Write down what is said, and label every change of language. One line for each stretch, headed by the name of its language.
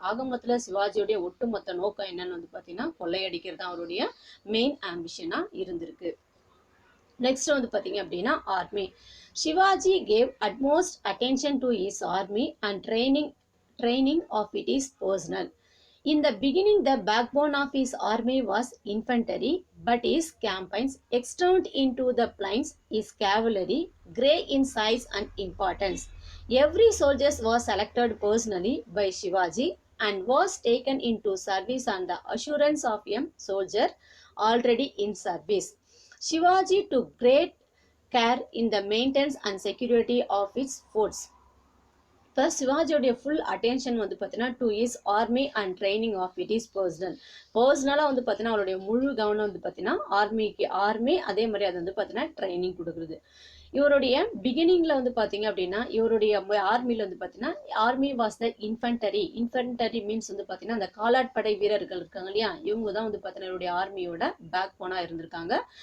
Tamil: ஆகமத்தில் சிவாஜியோடைய ஒட்டுமொத்த நோக்கம் என்னன்னு வந்து பார்த்தீங்கன்னா கொள்ளையடிக்கிறது தான் அவருடைய மெயின் ஆம்பிஷனா இருந்திருக்கு.
English: next
Tamil: வந்து பார்த்தீங்க அப்படின்னா
English: Army. Shivaji gave utmost attention to his army and training of it is personal. In the beginning, the backbone of his army was infantry, but his campaigns extended into the plains, his cavalry, grew in size and importance. Every soldier was selected personally by Shivaji and was taken into service on the assurance of a soldier already in service. Shivaji took great care in the maintenance and security of its forts.
Tamil: இப்போ சிவாஜியோடைய full attention வந்து பார்த்தீங்கன்னா
English: to his army and training of it is பர்சனலாக
Tamil: வந்து பார்த்தீங்கன்னா அவருடைய முழு கவனம் வந்து பார்த்தீங்கன்னா ஆர்மி அதே மாதிரி அது வந்து பார்த்தீங்கன்னா ட்ரைனிங் கொடுக்குறது. இவருடைய பிகினிங்ல வந்து பாத்தீங்க அப்படின்னா இவருடைய ஆர்மில வந்து பாத்தீங்கன்னா
English: army was the infantry
Tamil: மீன்ஸ் வந்து பாத்தீங்கன்னா அந்த காலாட்படை வீரர்கள் இருக்காங்க இல்லையா, இவங்க தான் வந்து பாத்தீங்கன்னா இவருடைய ஆர்மியோட பேக் போனா இருந்திருக்காங்க.